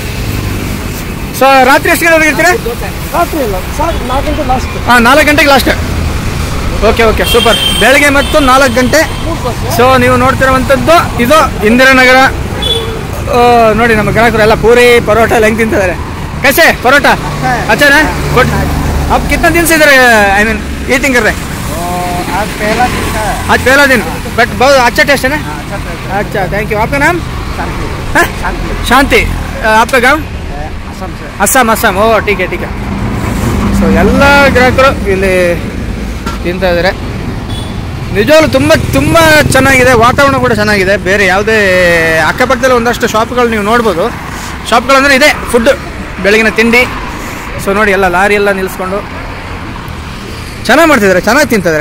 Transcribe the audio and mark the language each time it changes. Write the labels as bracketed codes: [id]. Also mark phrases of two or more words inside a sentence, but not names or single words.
[kn] ಸೊ ರಾತ್ರಿ ಎಷ್ಟು ಗಂಟೆಗೆ ಇರ್ತೀರಾ? ರಾತ್ರಿ ಇಲ್ಲ ಸರ್, 4 ಗಂಟೆ ಲಾಸ್ಟ್. ಹಾಂ, 4 ಗಂಟೆಗೆ ಲಾಸ್ಟ್. [en] okay super. [kn] ಬೆಳಗ್ಗೆ ಮತ್ತು 4 ಗಂಟೆ. ಸೊ ನೀವು ನೋಡ್ತಿರುವಂಥದ್ದು ಇದು ಇಂದಿರಾನಗರ. ನೋಡಿ ನಮ್ಮ ಗ್ರಾಹಕರು ಎಲ್ಲ ಪೂರಿ ಪರೋಟ ಎಲ್ಲ ಹೆಂಗೆ ತಿಂತಿದ್ದಾರೆ. [hi] कैसे परोठा अच्छा ना गुड? आप कितना दिन से इधर [en] I mean eating [hi] कर रहे हैं? आज पहला दिन बट बहुत अच्छा टेस्ट है ना? अच्छा, [en] thank you. [hi] आपका नाम? शांति. आपका गाँव? अस्साम. [kn] ಓ ಟೀಕೆ. ಸೊ ಎಲ್ಲ ಗ್ರಾಹಕರು ಇಲ್ಲಿ ತಿಂತಾ ಇದ್ದಾರೆ. ನಿಜವಾಗ್ಲೂ ತುಂಬ ಚೆನ್ನಾಗಿದೆ. ವಾತಾವರಣ ಕೂಡ ಚೆನ್ನಾಗಿದೆ. ಬೇರೆ ಯಾವುದೇ ಅಕ್ಕಪಕ್ಕದಲ್ಲಿ ಒಂದಷ್ಟು ಶಾಪ್ಗಳು ನೀವು ನೋಡ್ಬೋದು. ಶಾಪ್ಗಳಂದರೆ ಇದೆ ಫುಡ್, ಬೆಳಗಿನ ತಿಂಡಿ. ಸೊ ನೋಡಿ ಎಲ್ಲ ಲಾರಿ ಎಲ್ಲ ನಿಲ್ಲಿಸ್ಕೊಂಡು ಚೆನ್ನಾಗಿ ಮಾಡ್ತಿದ್ದಾರೆ, ಚೆನ್ನಾಗಿ ತಿಂತಿದ್ದಾರೆ.